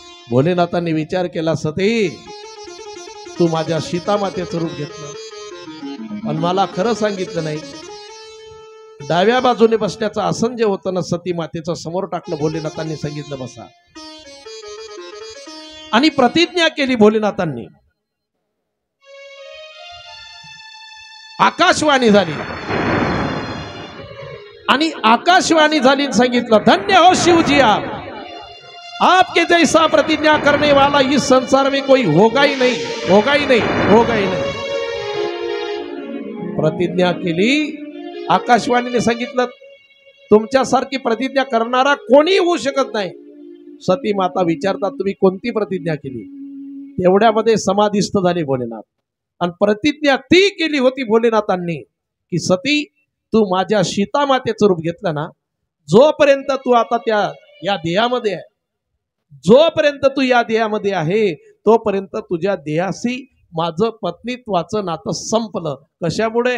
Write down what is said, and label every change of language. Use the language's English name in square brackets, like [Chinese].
[Marathi] भोलेनाथांनी विचार केला, सती तू माझ्या सीता मातेचं रूप घेतलं पण मला खरं सांगितलं नाही. डाव्या बाजूने बसण्याचं आसन जे होतं ना सती मातेचं समोर टाकलं. भोलेनाथांनी सांगितलं बसा, आणि प्रतिज्ञा केली भोलेनाथांनी. आकाशवाणी झाली आणि आकाशवाणी झाली, सांगितलं [Hindi] धन्य हो शिवजी आप, आपके जैसा प्रतिज्ञा करने वाला इस संसार में कोई होगा ही नहीं, होगा ही नहीं, होगा ही नहीं. [Marathi] प्रतिज्ञा केली. आकाशवाणीने सांगितलं तुमच्यासारखी प्रतिज्ञा करणारा कोणी होऊ शकत नाही. सती माता विचारतात तुम्ही कोणती प्रतिज्ञा केली? तेवढ्यामध्ये समाधिस्थ झाले भोलेनाथ. आणि प्रतिज्ञा ती केली होती भोलेनाथांनी की सती तू माझ्या सीता मातेचं रूप घेतलं ना, जोपर्यंत तू आता या देहामध्ये आहे, जोपर्यंत तू या देहामध्ये आहे तोपर्यंत तुझ्या देहाशी माझं पत्नीत्वाचं नातं संपलं. कशामुळे?